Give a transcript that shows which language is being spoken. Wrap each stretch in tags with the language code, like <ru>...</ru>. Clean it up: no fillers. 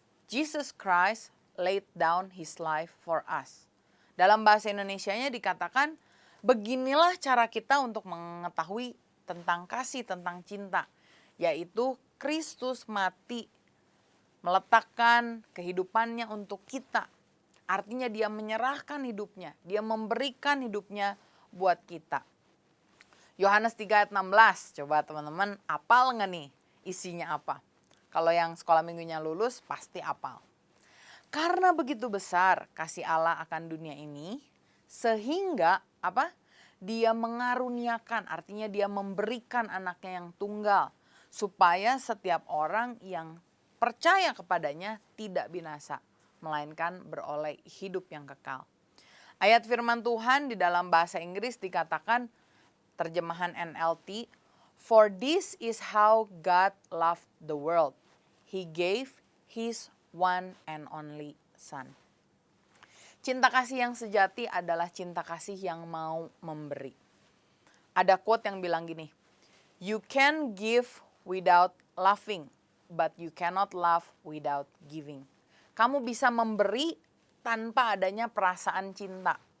<en>Jesus Christ laid down his life for us."</en> <id>Dalam bahasa Indonesianya dikatakan, beginilah cara kita untuk mengetahui tentang kasih, tentang cinta, yaitu Kristus mati, meletakkan kehidupannya untuk kita. Artinya dia menyerahkan hidupnya, dia memberikan hidupnya buat kita. Yohanes 3 ayat 16, coba teman-teman apal nggak nih isinya apa? Kalau yang sekolah minggunya lulus pasti apal. Karena begitu besar kasih Allah akan dunia ini, sehingga apa? Dia mengaruniakan, artinya dia memberikan anaknya yang tunggal, supaya setiap orang yang percaya kepadanya tidak binasa, melainkan beroleh hidup yang kekal. Ayat firman Tuhan di dalam bahasa Inggris dikatakan, terjemahan NLT,</id> <en>"For this is how God loved the world. He gave his one and only son."</en> <id>Cinta kasih yang sejati adalah cinta kasih yang mau memberi. Ada quote yang bilang gini,</id> <en>"You can give without loving, but you cannot love without giving."</en> <id>Kamu bisa memberi tanpa adanya perasaan cinta.</id>